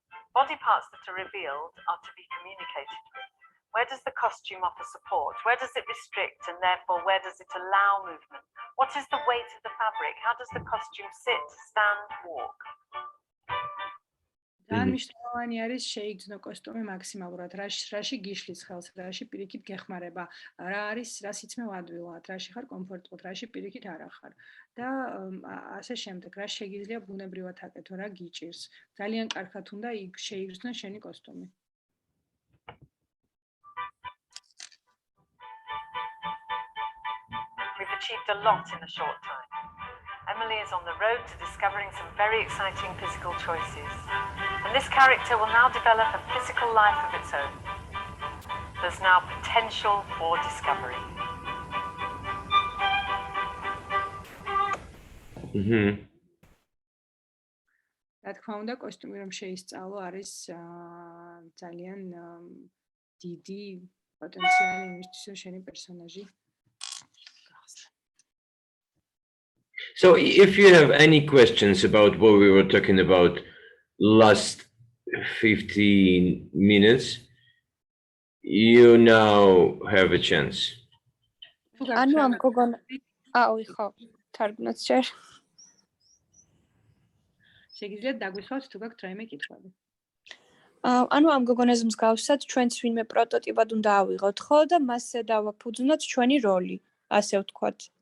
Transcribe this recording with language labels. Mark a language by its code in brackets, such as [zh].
[en] Body parts that are revealed are to be communicated with. Where does the costume offer support? Where does it restrict, and therefore where does it allow movement? What is the weight of the fabric? How does the costume sit, stand, walk? [ka] ძალიან მნიშვნელოვანი არის შეიგრძნო კოსტუმი მაქსიმალურად, რაში გიშლის ხელს, რაში პირიქით გეხმარება, რა არის, რას იცმევ ადვილად, რაში ხარ კომფორტულად, რაში პირიქით არ ახარ. და ასე შემდეგ, რა შეგიძლია ბუნებრივად აკეთო, რა გიჭირს. ძალიან კარგად უნდა შეიგრძნო შენი კოსტუმი. [en] We've achieved a lot in a short time. Emily is on the road to discovering some very exciting physical choices. And this character will now develop a physical life of its own. There's now potential for discovery. [ka] რა თქმა უნდა, კოსტუმი რომ შეისწავლო არის ძალიან დიდი პოტენციალი იმისთვის, რომ შენი პერსონაჟი გახსნა. [en] So if you have any questions about what we were talking about last 15 minutes, you now have a chance. [ka] ანუ ამ გოგონა აუ ხო თარგმნაც ჯერ შეგიძლიათ დაგვიხსოვთ თუ გაქვთ რაიმე კითხვები. ანუ ამ გოგონას მსგავსად ჩვენც ვინმე პროტოტიპად უნდა ავიღოთ ხო და მასზე დავაფუძვნოთ ჩვენი როლი, ასე ვთქვათ.